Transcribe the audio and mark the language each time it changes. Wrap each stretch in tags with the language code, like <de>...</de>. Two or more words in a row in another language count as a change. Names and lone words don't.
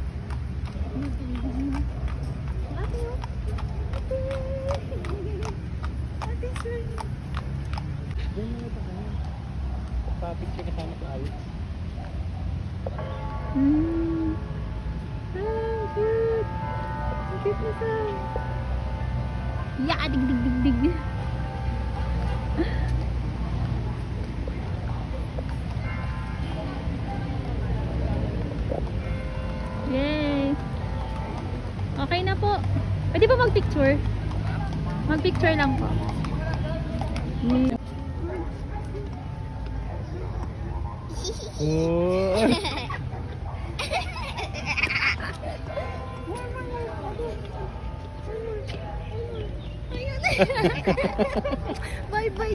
<tl>Ate, oh. Ate.</tl> <en>Ate's running.</en> <tl>Papicture kasama si Alex.</tl> <en>Cute.</en> <tl>Cute na sa.</tl> <en>Yeah, dig, dig, dig, dig. Yay.</en> <tl>Okay na po. Pwede ba mag-picture? Mag-picture lang po. Oh.</tl> <en>Bye bye.</en>